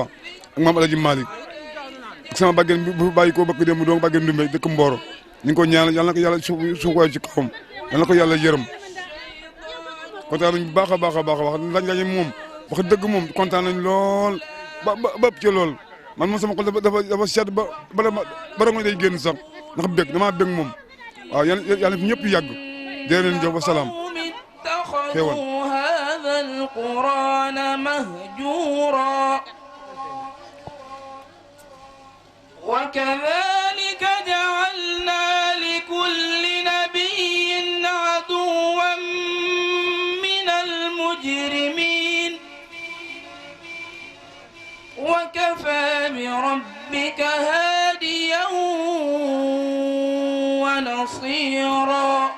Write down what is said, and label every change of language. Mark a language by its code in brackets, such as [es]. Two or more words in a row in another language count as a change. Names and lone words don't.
[wo] ak maam Alaji Malik ak sama bàggeen bu bàyyi ko ba ko dem dong bàggeen Ndumbe dëkk Mboro ñu ngi ko ñaanal yàlla na ko yàlla suuxwaay ci kawam yàlla na ko yàlla yërëm kontaan nañ bu baax a baax a baax wax lañ moom wax dëgg moom kontaan nañ lool ba ci lool man moom sama xol dafa sedd ba nga day génn sax ndax bëgg damaa bëgg moom waaw yàlla fi ñëpp yàgg dee leen jëf [ar] والسلام [wo] xéewal [ar] هذا القرآن مهجورا وكذلك جعلنا لكل نبي عدوا من المجرمين وكفى بربك هاديا ونصيرا